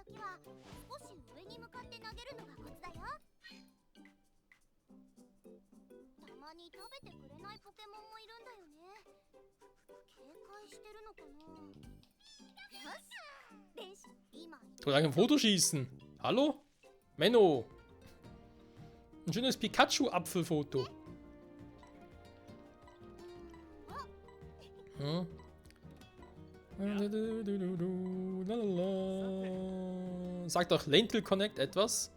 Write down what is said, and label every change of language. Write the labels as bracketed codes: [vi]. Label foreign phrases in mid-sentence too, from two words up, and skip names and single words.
[ja] 少し上に向かって投げるのがコツだよ。たまに食べてくれないポケモンもいるんだよね。警戒してるのかな。よし、練習今。 [de] Ich wollte eigentlich ein Foto schießen. Hallo? Menno. Ein schönes Pikachu-Apfelfoto. Hm. Sagt doch Lentil Connect etwas?